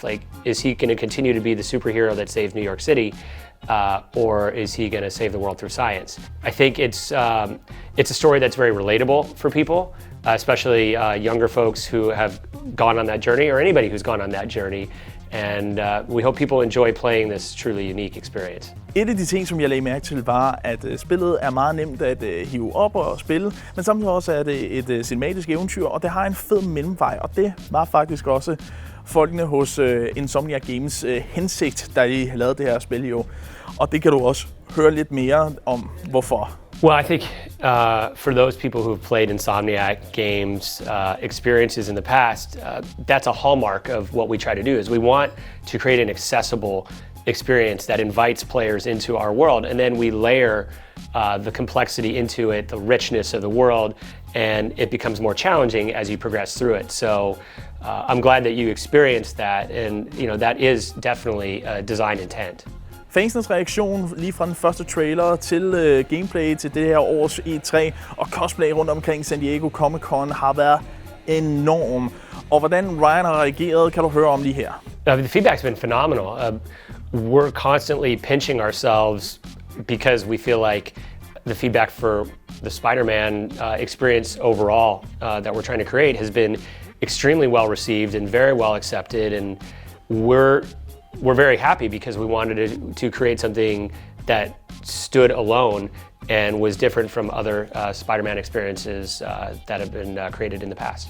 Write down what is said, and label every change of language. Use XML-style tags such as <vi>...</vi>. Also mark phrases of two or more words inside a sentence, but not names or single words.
<en>Like, is he going to continue to be the superhero that saves New York City, or is he going to save the world through science? I think it's a story that's very relatable for people, especially younger folks who have gone on that journey, or anybody who's gone on that journey. And we hope people enjoy playing this truly unique experience.</en> <da>Et af de ting, som jeg lagde mærke til, var, at spillet er meget nemt at hive op og spille, men samtidig også er det et cinematisk eventyr, og det har en fed mellemvej, og det var faktisk også folkene hos Insomniac Games hensigt, da de lavede det her spil jo. Og det kan du også høre lidt mere om, hvorfor.</da> <en>Well, I think for those people who've played Insomniac Games experiences in the past, that's a hallmark of what we try to do, is we want to create an accessible experience that invites players into our world, and then we layer the complexity into it, the richness of the world, and it becomes more challenging as you progress through it. So I'm glad that you experienced that, and that is definitely a design intent.</en> <da>Fansenes reaktion lige fra den første trailer til gameplay til det her års E3 og cosplay rundt omkring San Diego Comic-Con har været enorm. Og hvordan Ryan har reageret, kan du høre om lige her.</da> <en>The feedback's been phenomenal. We're constantly pinching ourselves because we feel like the feedback for the Spider-Man experience overall that we're trying to create has been extremely well received and very well accepted, and we're very happy because we wanted to create something that stood alone and was different from other Spider-Man experiences that have been created in the past.</en>